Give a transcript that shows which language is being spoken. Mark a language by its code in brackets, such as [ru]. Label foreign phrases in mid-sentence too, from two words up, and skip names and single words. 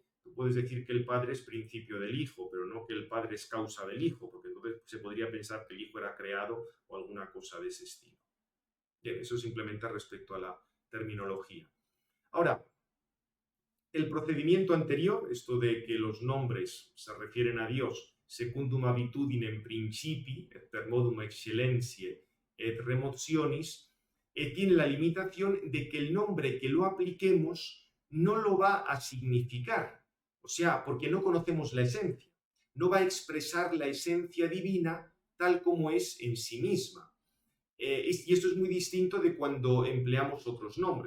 [es] Tú puedes decir que el Padre es principio del Hijo, pero no que el Padre es causa del Hijo, porque entonces se podría pensar que el Hijo era creado o alguna cosa de ese estilo. Bien, eso simplemente respecto a la terminología. Ahora, el procedimiento anterior, esto de que los nombres se refieren a Dios, [la] secundum habitudinem principi, et per modum excellentiae et remotionis, [es] tiene la limitación de que el nombre que lo apliquemos no lo va a significar. O sea, porque no conocemos la esencia. No va a expresar la esencia divina tal como es en sí misma. Y esto es muy distinto de cuando empleamos otros nombres.